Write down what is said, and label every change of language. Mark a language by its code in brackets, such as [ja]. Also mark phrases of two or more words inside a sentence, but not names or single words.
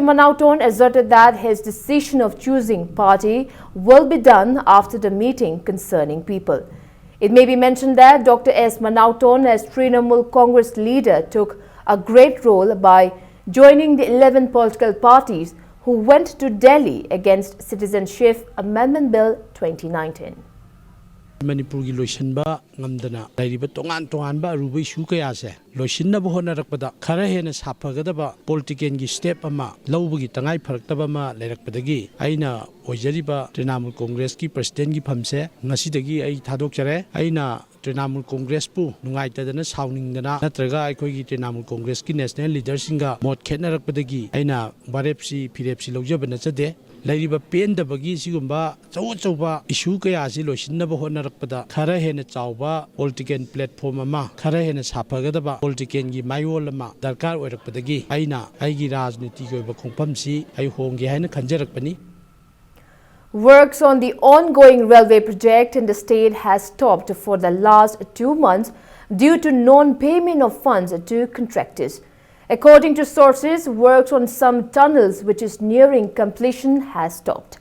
[en] Manauton asserted that his decision of choosing party will be done after the meeting concerning people. It may be mentioned that Dr. S. Manauton, as Trinamool Congress leader, took a great role by joining the 11 political parties who went to Delhi against Citizenship Amendment Bill 2019. [mni] Manipur gi loisinba ngamdana lairiba tongan ba aruba issue kaya se loisinna bo honarakpada khara hena saphagadaba political gi step ama lawbugi tangai pharaktaba ma leirakpadagi aina oijariba Trinamool Congress ki president gi phamse ngasidagi ai thadokjare aina Trinamool Congress pu nungaitadana sawningdana natraga aikhogi Trinamool Congress ki [en] national leaders [mni] singa mot khetnarakpadagi aina barepsi phirepsi lawjabana chade lairiba pendabagi sigumba chauba issue kaya si loisinna bo honarakpada khara hena chawba [en] political platform [mni] ama khara hena saphagadaba political gi mayol ama darkar oirakpadagi aina aigi rajniti gi oiba khongpamsi ai hongge haina khanjarakpani. [en] Works on the ongoing railway project in the state has stopped for the last 2 months due to non-payment of funds to contractors. According to sources, works on some tunnels which is nearing completion has stopped.